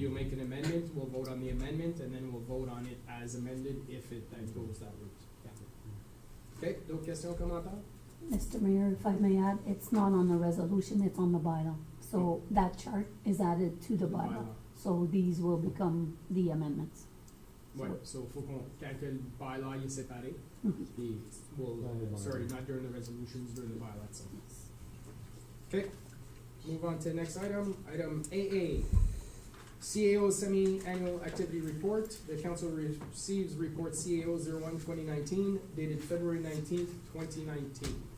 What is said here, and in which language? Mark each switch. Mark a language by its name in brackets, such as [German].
[English] You make an amendment, we'll vote on the amendment, and then we'll vote on it as amended if it then goes that route. [French] Yeah. Okay, d'autres questions, commentaires? [English] Mr. Mayor, if I may add, it's not on the resolution, it's on the bylaw. So that chart is added to the bylaw. So these will become the amendments. [French] Ouais, so faut qu'on, quand que le bylaw est séparé, Mhm. [English] puis we'll, [French] Dans le bylaw. [English] sorry, not during the resolutions, during the bylaw itself. Okay, move on to the next item, item AA. CAO Semi-Annual Activity Report. The council receives report CAO 01-2019 dated February 19th, 2019.